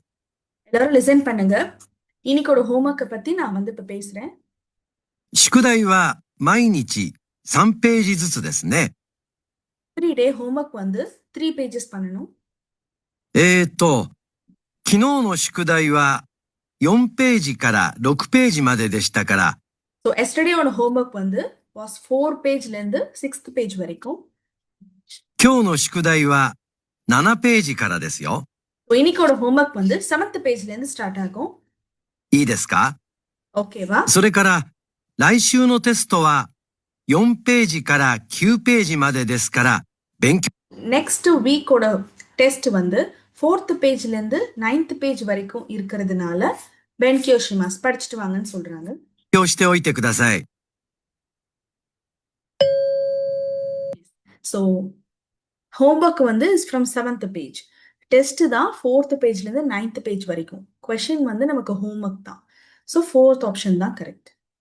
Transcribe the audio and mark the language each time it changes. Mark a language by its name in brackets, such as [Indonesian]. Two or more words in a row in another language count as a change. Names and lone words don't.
[Tamil] எல்லாரும் லிசன் பண்ணுங்க. இன்னைக்கோட ஹோம்ஒர்க்கை பத்தி நான் வந்து இப்ப பேசுறேன். [Japanese] 宿題は毎日3ページずつですね。 [Tamil] 3 [English] day homework [Tamil] வந்து 3 பேஜஸ் பண்ணணும். [Japanese] 昨日の宿題は4ページから6ページまででしたから、 [Tamil] ஸோ எஸ்டர்டேயோட ஹோம்ஒர்க் வந்து வாஸ் 4 பேஜ்ல இருந்து [English] 6th page [Tamil] வரைக்கும். [Japanese] 今日の宿題は7ページからですよ。 [Tamil] ஸோ இன்னைக்கோட ஹோம்ஒர்க் வந்து 7th பேஜ்ல இருந்து ஸ்டார்ட் ஆகும். [Japanese] いいですか？ [Tamil] ஓகேவா? [Japanese] それから来週のテストは4ページから9ページまでですから勉強。 [English] next week test [Tamil] வந்து 4th பேஜ்ல இருந்து [English] 9th page [Tamil] வரைக்கும் இருக்கிறதுனால [Japanese] 勉強します [Tamil] படிச்சுட்டு வாங்கன்னு சொல்றாங்க. [Japanese] 勉強しておいてください。 [English] so homework [Tamil] வந்து [English] is from 7th page. [Tamil] டெஸ்ட் தான் 4th பேஜ்ல இருந்து [English] 9th page [Tamil] வரைக்கும். கொஷின் வந்து நமக்கு ஹோம்ஒர்க் தான். [English] so 4th option [Tamil] தான் கரெக்ட்.